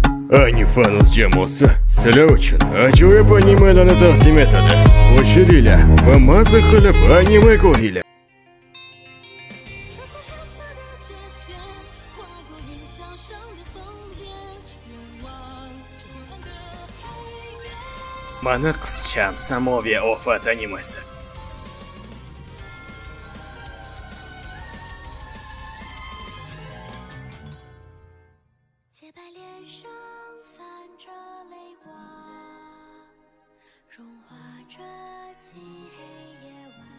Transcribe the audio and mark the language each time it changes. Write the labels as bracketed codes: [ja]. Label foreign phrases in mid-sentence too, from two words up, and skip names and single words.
[uz] Anifanus jamoasi sizlar uchun ajoyib animelarni taqdim etadi. Qo'shilinglar va maza qilib anime ko'ringlar. [zh] 穿梭山色的界限，划过云霄上的烽烟，愿望这昏暗的黑夜。 [uz] Mana qizcham samoviy ofat animasi. [zh] 洁白脸上泛着泪光，融化这漆黑夜晚。